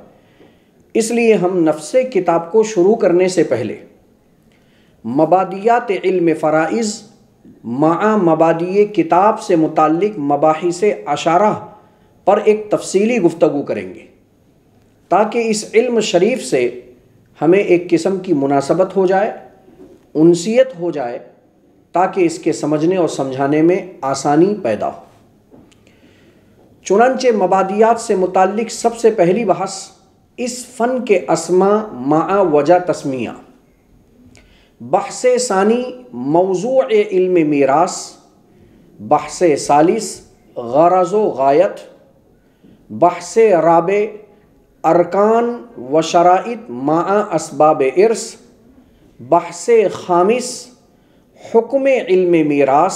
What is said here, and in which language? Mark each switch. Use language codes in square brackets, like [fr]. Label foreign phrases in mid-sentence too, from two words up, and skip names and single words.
[ur] اس لیے ہم نفس کتاب کو شروع کرنے سے پہلے مبادیات علم فرائض مع مبادی کتاب سے متعلق مباحث عشرہ پر ایک تفصیلی گفتگو کریں گے، تاکہ اس علم شریف سے ہمیں ایک قسم کی مناسبت ہو جائے، انسیت ہو جائے، تاکہ اس کے سمجھنے اور سمجھانے میں آسانی پیدا ہو۔ چنانچہ مبادیات سے متعلق سب سے پہلی بحث اس فن کے اسماء مع وجہ تسمیہ۔ بحث ثانی موضوع علم میراث۔ بحث ثالث غرض و غایت۔ بحث رابع ارکان و شرائط مع اسباب ارث۔ بحث خامس حکم علم میراث۔